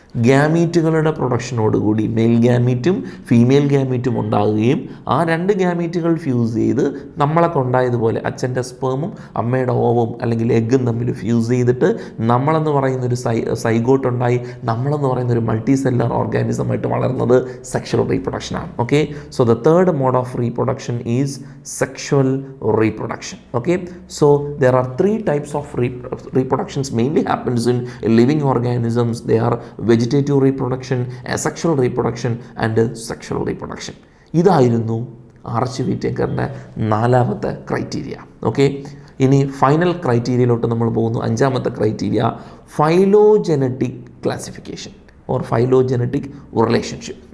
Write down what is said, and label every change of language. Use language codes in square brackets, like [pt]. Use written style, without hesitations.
[ml] ഗ്യാമീറ്റുകളുടെ പ്രൊഡക്ഷനോടുകൂടി mail ഗ്യാമീറ്റും female ഗ്യാമീറ്റും ഉണ്ടാകുകയും ആ രണ്ട് ഗ്യാമീറ്റുകൾ ഫ്യൂസ് ചെയ്ത് നമ്മളൊക്കെ ഉണ്ടായതുപോലെ അച്ഛൻ്റെ സ്പേമും അമ്മയുടെ ഓവും അല്ലെങ്കിൽ എഗ്ഗും തമ്മിൽ ഫ്യൂസ് ചെയ്തിട്ട് നമ്മളെന്ന് പറയുന്നൊരു സൈഗോട്ട് ഉണ്ടായി നമ്മളെന്ന് പറയുന്നൊരു മൾട്ടി സെല്ലർ ഓർഗാനിസമായിട്ട് വളർന്നത് sexual റീപ്രൊഡക്ഷനാണ്. [en] Okay, so the third mode of reproduction is sexual reproduction. Okay, so there are 3 types of reproductions mainly happens in living organisms. They are vegetative reproduction, asexual reproduction and sexual reproduction. [ml] ഇതായിരുന്നു arch വീറ്റേക്കറിൻ്റെ 4ാമത്തെ criteria. Okay, ഇനി final ക്രൈറ്റീരിയയിലോട്ട് നമ്മൾ പോകുന്നു. 5ാമത്തെ criteria phylogenetic classification or phylogenetic relationship.